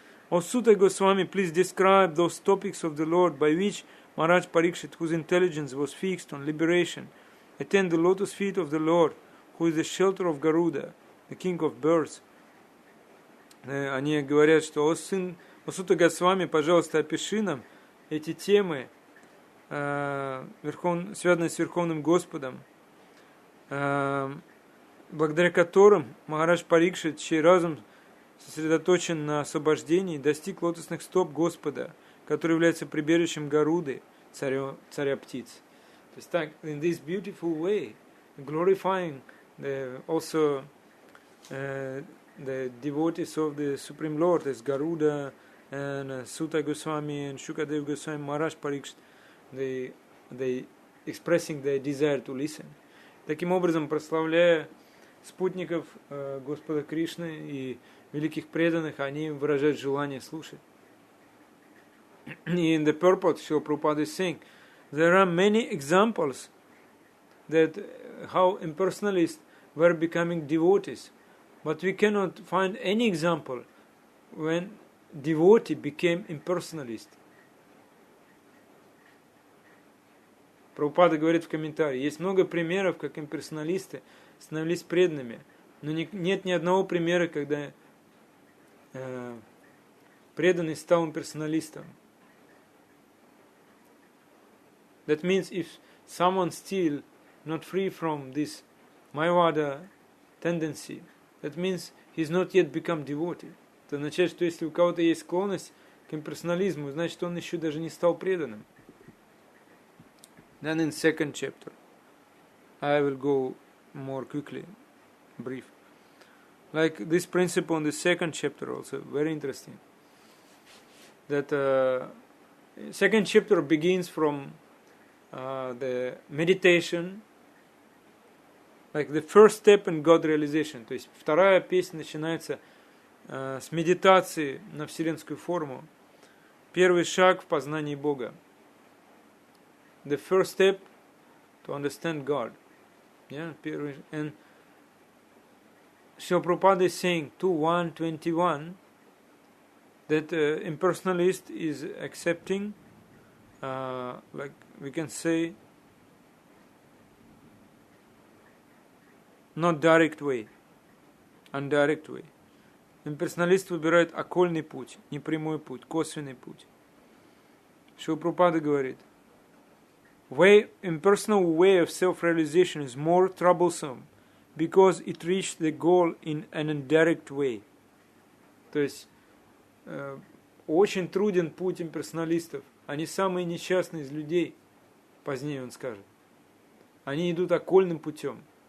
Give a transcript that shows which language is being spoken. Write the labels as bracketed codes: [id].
[en] O Sutta Goswami, please describe those topics of the Lord by which Maharaj Parikshit, whose intelligence was fixed on liberation, attained the lotus feet of the Lord, who is the shelter of Garuda, the king of birds. [ru] Они говорят, что о Сутта Госвами, пожалуйста, опиши нам эти темы, связанные с Верховным Господом, благодаря которым Махарадж Парикшит, чей разум сосредоточен на освобождении, достиг лотосных стоп Господа, который является прибежищем Гаруды, царя птиц. То есть так, [en] in this beautiful way, glorifying also the devotees of the Supreme Lord, as Garuda and Sutta Goswami and Shukadev Goswami, Maharaj Parikshit, they expressing their desire to listen. [ru] Таким образом, прославляя спутников Господа Кришны и великих преданных, они выражают желание слушать. [en] И in the purport, Srila Prabhupada is saying, there are many examples that how impersonalists were becoming devotees, but we cannot find any example when devotee became impersonalist. [ru] Прабхупада говорит в комментарии, есть много примеров, как имперсоналисты становились преданными, но нет ни одного примера, когда преданный стал имперсоналистом. [en] That means if someone still not free from this Mayavada tendency, that means he's not yet become devotee. [ru] Это означает, что если у кого-то есть склонность к имперсонализму, значит он еще даже не стал преданным. [en] Then in second chapter, I will go more quickly, brief. Like this principle in the second chapter also, very interesting. That second chapter begins from the meditation, like the first step in God realization. [ru] То есть вторая песня начинается с медитации на вселенскую форму. Первый шаг в познании Бога. [en] The first step to understand God. Yeah, and Srila Prabhupada is saying 2.1.21 that impersonalist is accepting, like we can say, not direct way, indirect way. [ru] Имперсоналист выбирает окольный путь, не прямой путь, косвенный путь. Шрила Прабхупада говорит, [en] impersonal way of self-realization is more troublesome because it reached the goal in an indirect way. [ru] То есть очень труден путь имперсоналистов. Они самые несчастные из людей, позднее он скажет. Они идут окольным путем.